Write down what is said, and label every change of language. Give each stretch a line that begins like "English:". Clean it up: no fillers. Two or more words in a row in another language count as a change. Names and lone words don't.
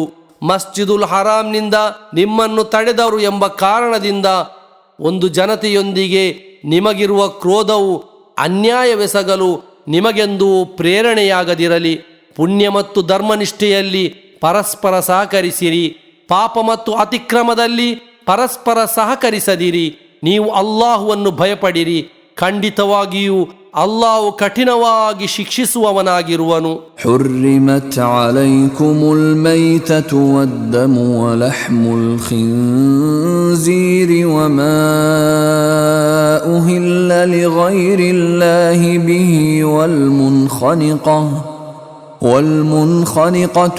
Kannada: ಮಸ್ಜಿದುಲ್ ಹರಾಮ್ನಿಂದ ನಿಮ್ಮನ್ನು ತಡೆದರು ಎಂಬ ಕಾರಣದಿಂದ ಒಂದು ಜನತೆಯೊಂದಿಗೆ ನಿಮಗಿರುವ ಕ್ರೋಧವು ಅನ್ಯಾಯವೆಸಗಲು ನಿಮಗೆಂದೂ ಪ್ರೇರಣೆಯಾಗದಿರಲಿ. ಪುಣ್ಯ ಮತ್ತು ಧರ್ಮನಿಷ್ಠೆಯಲ್ಲಿ ಪರಸ್ಪರ ಸಹಕರಿಸಿರಿ. ಪಾಪ ಮತ್ತು ಅತಿಕ್ರಮದಲ್ಲಿ ಪರಸ್ಪರ ಸಹಕರಿಸದಿರಿ. ನೀವು ಅಲ್ಲಾಹುವನ್ನು ಭಯಪಡಿರಿ. ಖಂಡಿತವಾಗಿಯೂ ಅಲ್ಲಾಹು ಕಠಿಣವಾಗಿ ಶಿಕ್ಷಿಸುವವನಾಗಿರುವನು.
Arabic: حرمت عليكم الميتة والدم ولحم الخنزير وما أهل لغير الله به والمنخنقة